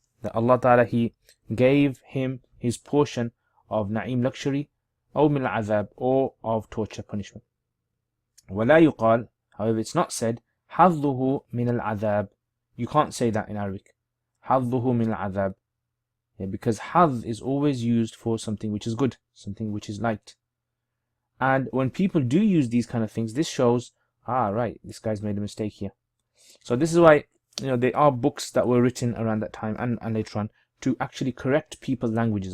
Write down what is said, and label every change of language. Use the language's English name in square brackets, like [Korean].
[English] That Allah Ta'ala, He gave him his portion of na'im, luxury, [Arabic] أو من العذاب, [English] or of torture, punishment. [Arabic] ولا يقال, [English] however, it's not said [Arabic] حظه من العذاب. [English] You can't say that in Arabic. [Arabic] حظه من العذاب. [English] Yeah, because hadh is always used for something which is good, something which is liked. And when people do use these kind of things, this shows, right, this guy's made a mistake here. So this is why, there are books that were written around that time and later on to actually correct people's languages.